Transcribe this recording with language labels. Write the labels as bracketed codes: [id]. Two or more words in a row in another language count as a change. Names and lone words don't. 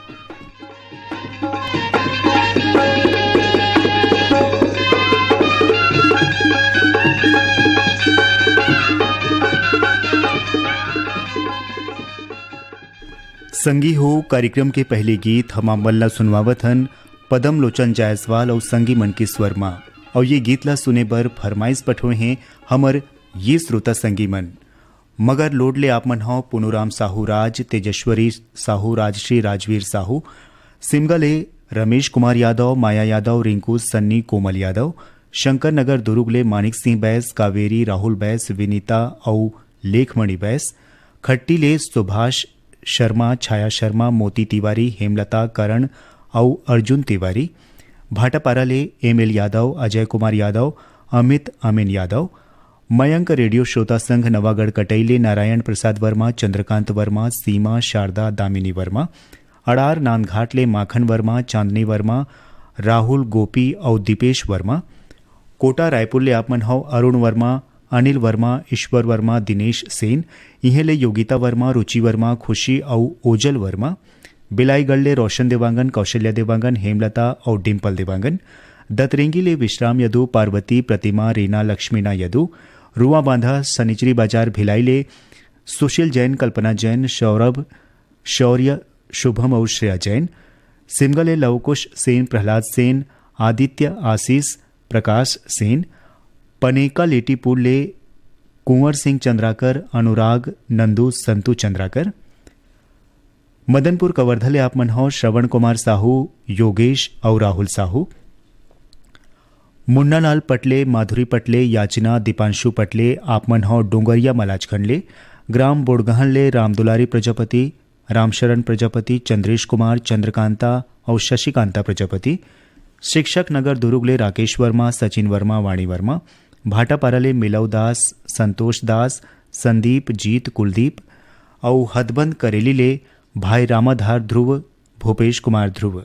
[hne] संगी हो कार्यक्रम के पहले गीत हम मल्ला सुनवावत हन पदम लोचन जायसवाल और संगी मन की स्वर्मा। और ये गीत ला सुने बर फरमाइश पठोए हैं हमर ये श्रोता संगी मन। मगर लोडले आप मन हो पुनुराम साहू राज, तेजस्वरी साहू, राजश्री राजवीर साहू, सिमगले रमेश कुमार यादव, माया यादव, रिंकू सन्नी, कोमल यादव, शंकर नगर दुर्गले मानिक सिंह बैस, कावेरी राहुल बैस, विनीता और लेखमणि बैस, खट्टीले सुभाष शर्मा, छाया शर्मा, मोती तिवारी, हेमलता करण और अर्जुन तिवारी, भाटापाराले एमएल यादव, अजय कुमार यादव, अमित अमीन यादव, मयंक रेडियो श्रोता संघ नवागढ़ कटैले नारायण प्रसाद वर्मा, चंद्रकांत वर्मा, सीमा शारदा दामिनी वर्मा, अड़ार नांदघाटले माखन वर्मा, चांदनी वर्मा, राहुल गोपी और दीपेश वर्मा, कोटा रायपुर ले आपमन हौ अरुण वर्मा, अनिल वर्मा, ईश्वर वर्मा, दिनेश सेन, इहेले योगिता वर्मा, रुचि वर्मा, खुशी और ओजल वर्मा, बिलाईगढ़ ले रोशन देवांगन, कौशल्या देवांगन, हेमलता और डिम्पल देवांगन, दतरेंगी ले विश्राम यदु, पार्वती, प्रतिमा, रीना, लक्ष्मीना यदु, रुआ बांधा सनिचरी बाजार भिलाई ले सुशील जैन, कल्पना जैन, सौरभ, शौर्य, शुभम और श्रेया जैन, सिमगले लवकुश सेन, प्रहलाद सेन, आदित्य, आशीष, प्रकाश सेन, पनेका लेटीपुर ले कुंवर सिंह चंद्राकर, अनुराग, नंदू, संतू चंद्राकर, मदनपुर कवर्धले आप मन हो श्रवण कुमार साहू, योगेश और राहुल साहू, मुन्नालाल पटले, माधुरी पटले, याचना, दीपांशु पटले आप मन हो डोंगरिया मलाजखंडले, ग्राम बोड़गहन ले रामदुलारी प्रजापति, रामशरण प्रजापति, चंद्रेश कुमार, चंद्रकांता और शशिकांता प्रजापति, शिक्षक नगर दुर्गले राकेश वर्मा, सचिन वर्मा, वाणी वर्मा, भाटापाराले मिलव दास, संतोष दास, संदीप, जीत, कुलदीप और हदबंद करेली ले भाई रामाधार ध्रुव, भूपेश कुमार ध्रुव।